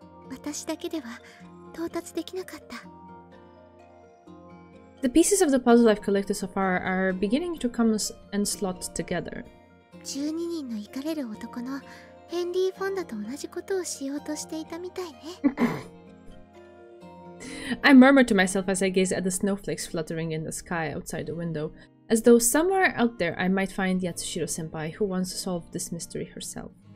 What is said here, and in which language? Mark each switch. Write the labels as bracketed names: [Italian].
[Japanese] 私だけでは到達できなかった。 [English] The pieces of the puzzle I've collected so far are beginning to come and slot together. [Japanese] 12人の怒れる男のヘンリー・フォンダと同じことをしようとしていたみたいね。 [English] I murmured to myself as I gazed at the snowflakes fluttering in the sky outside the window, as though somewhere out there I might find Yatsushiro-senpai who once solved this mystery herself.